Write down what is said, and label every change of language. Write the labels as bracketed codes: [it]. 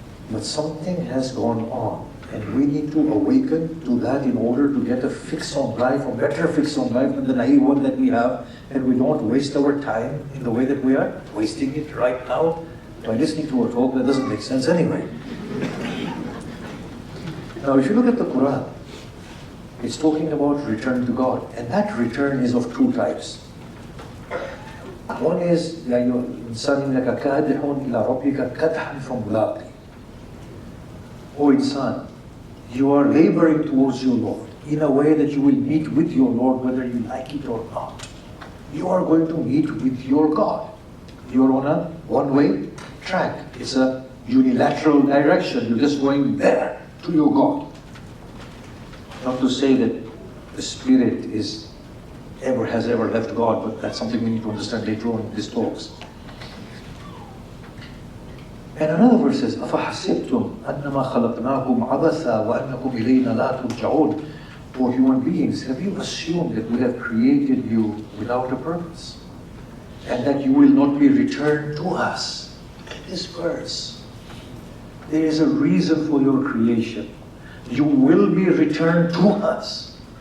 [en] But something has gone on, and we need to awaken to that in order to get a fix on life, a better fix on life than the naive one that we have, and we don't waste our time in the way that we are wasting it right now by listening to a talk that doesn't make sense anyway. Now, if you look at the Quran, it's talking about return to God, and that return is of two types. One is, [ar] يَا أَيُّهَا الْإِنسَانُ إِنَّكَ كَادِحٌ إِلَىٰ رَبِّكَ كَدْحًا فَمُلَاقِيهِ. [en] O insan, you are laboring towards your Lord in a way that you will meet with your Lord whether you like it or not. You are going to meet with your God. You are on a one-way track. It's a unilateral direction. You're just going there to your God. Not to say that the spirit has ever left God, but that's something we need to understand later on in these talks. And another verse says, [ar] أَفَحَسِبْتُمْ أَنَّمَا خَلَقْنَاكُمْ عَبَثًا وَأَنَّكُمْ إِلَيْنَا لَا تُرْجَعُونَ. [en] O human beings, have you assumed that we have created you without a purpose? And that you will not be returned to us? Look at this verse. There is a reason for your creation. You will be returned to us.